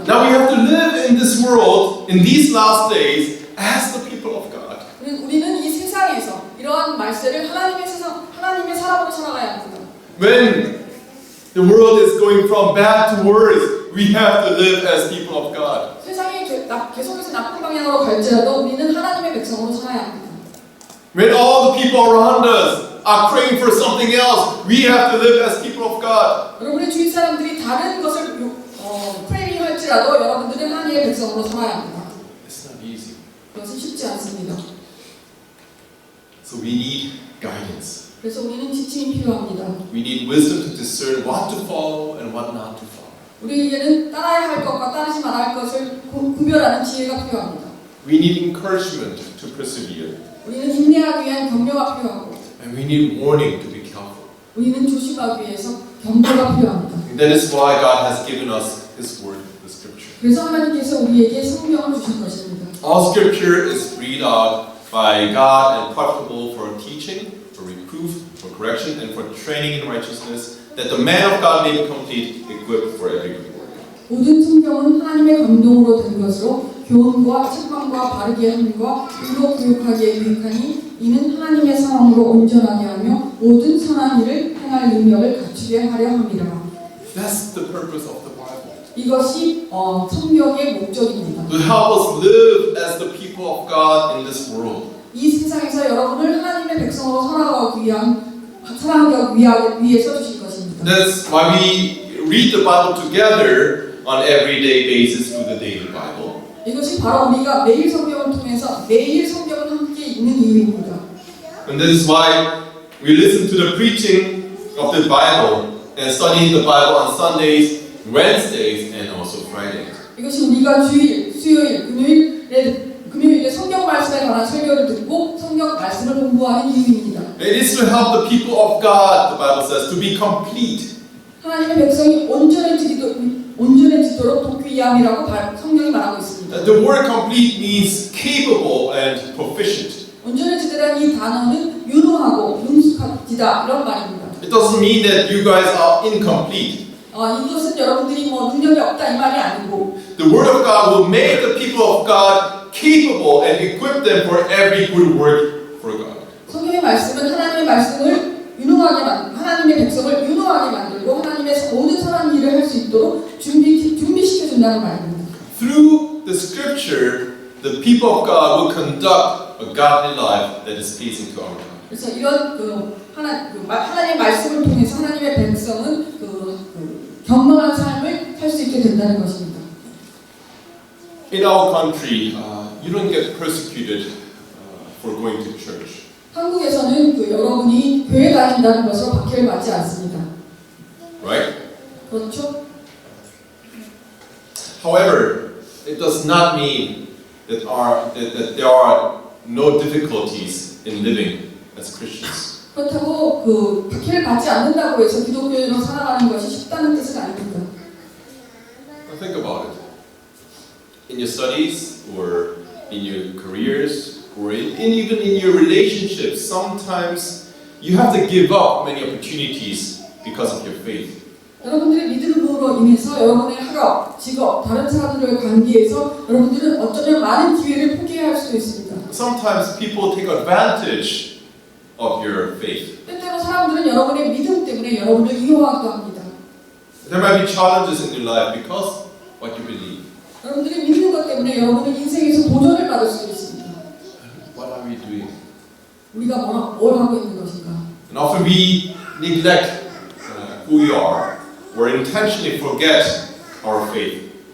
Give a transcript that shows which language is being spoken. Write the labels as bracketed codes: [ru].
[en] Now we have to live in this world, in these last days, as the people of God. [ko] 우리는 이 세상에서 이러한 말세를 하나님의 사람으로 살아가야 합니다. [en] When the world is going from bad to worse, we have to live as people of God. [ko] 세상이 계속해서 나쁜 방향으로 갈지라도 우리는 하나님의 백성으로 살아야 합니다. [en] When all the people around us are praying for something else, we have to live as people of God. [ko] 여러분의 주위 사람들이 다른 것을 프레이할지라도 여러분들은 하나님의 백성으로 살아야 합니다. [en] It's not easy. [ko] 그것은 쉽지 않습니다. [en] So we need guidance. [ko] 그래서 우리는 지침이 필요합니다. [en] We need wisdom to discern what to follow and what not to follow. [ko] 우리에게는 따라야 할 것과 따르지 말아야 할 것을 구별하는 지혜가 필요합니다. [en] We need encouragement to persevere. [ko] 우리는 인내하기 위한 격려가 필요하고 [en] And we need warning to be careful. [ko] 우리는 조심하기 위해서 경고가 필요합니다. [en] And that is why God has given us His word, the scripture. [ko] 그래서 하나님께서 우리에게 성경을 주신 것입니다. [en] All scripture is breathed out by God and profitable for teaching, for reproof, for correction, and for training in righteousness, that the man of God may be complete, equipped for every good work. [ko] 모든 성경은 하나님의 감동으로 된 것으로 교훈과 책망과 바르게 함과 의로 교육하기에 유익하니 이는 하나님의 사랑으로 온전하게 하며 모든 선한 일을 행할 능력을 갖추게 하려 함이라. [en] That's the purpose of the Bible. [ko] 이것이 성경의 목적입니다. [en] To help us live as the people of God in this world. [ko] 이 세상에서 여러분을 하나님의 백성으로 살아가기 위해서 주신 것입니다. [en] That's why we read the Bible together on everyday basis through the daily Bible. [ko] 이것이 바로 우리가 매일 성경을 통해서 매일 성경을 함께 읽는 이유입니다. [en] And this is why we listen to the preaching of the Bible and study the Bible on Sundays, Wednesdays, and also Fridays. [ko] 이것이 우리가 주일, 수요일, 금요일에 성경 말씀에 관한 설교를 듣고 성경 말씀을 공부하는 이유입니다. [en] It is to help the people of God, the Bible says, to be complete. [ko] 하나님의 백성이 온전해지도록 돕기위함이라고 성경이 말하고 있습니다. [en] The word complete means capable and proficient. [ko] 온전해지다라는 이 단어는 유능하고 능숙하지다 이런 말입니다. [en] It doesn't mean that you guys are incomplete. [ko] 이것은 여러분들이 능력이 없다 이 말이 아니고 [en] The word of God will make the people of God capable and equip them for every good work for God. [ko] 성경이 말씀은 하나님의 말씀을 하나님의 백성을 유능하게 만들고 하나님의 모든 선한 일을 할 수 있도록 준비시켜 준다는 말입니다. [en] Through the scripture, the people of God will conduct a godly life that is pleasing to our God. [ko] 그래서 이런 하나님의 말씀을 통해서 하나님의 백성은 경건한 삶을 살 수 있게 된다는 것입니다. [en] In our country, you don't get persecuted for going to church. [ko] 한국에서는 여러분이 교회 다닌다는 것으로 박해를 받지 않습니다. [en] Right? [ko] 그렇죠? [en] However, it does not mean that there are no difficulties in living as Christians. [ko] 그렇다고 박해를 받지 않는다고 해서 기독교인으로 살아가는 것이 쉽다는 뜻은 아닙니다. [en] Now think about it. In your studies, or in your careers, or even in your relationships, sometimes you have to give up many opportunities because of your faith. [ko] 여러분들의 믿음으로 인해서 여러분의 학업, 직업, 다른 사람들과의 관계에서 여러분들은 어쩌면 많은 기회를 포기해야 할 수도 있습니다. [en] Sometimes people take advantage of your faith. [ko] 때때로 사람들은 여러분의 믿음 때문에 여러분을 이용하기도 합니다. [en] There might be challenges in your life because what you believe. [ko] 여러분들이 믿는 것 때문에 여러분은 인생에서 도전을 받을 수도 있습니다. [en] What are we doing? [ko] 우리가 뭘 하고 있는 것인가? [en] And often we neglect who we are, or intentionally forget our faith.